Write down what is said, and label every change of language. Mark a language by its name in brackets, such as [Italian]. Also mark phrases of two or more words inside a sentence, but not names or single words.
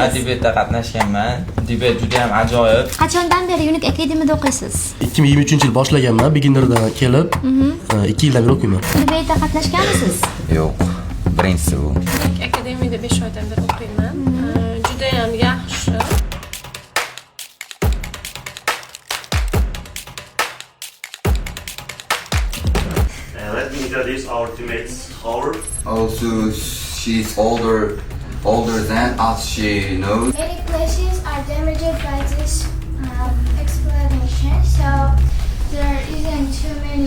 [Uzbek] Ha, debatda qatnashganman. Debat juda ham ajoyib. Qachondan beri Unique Academy'da o'qiysiz? 2023-yil boshlaganman, beginnerdan kelib, 2 yildan beri o'qiyman. Debatda qatnashganmisiz? Yo'q, birinchisi bu. Akademiyada 5 oydan beri o'qiyman. Juda ham yaxshi. [English] Let me introduce our teammates. Howard. Also, she's older than us, she knows. Many places are damaged by this explanation, so there isn't too many.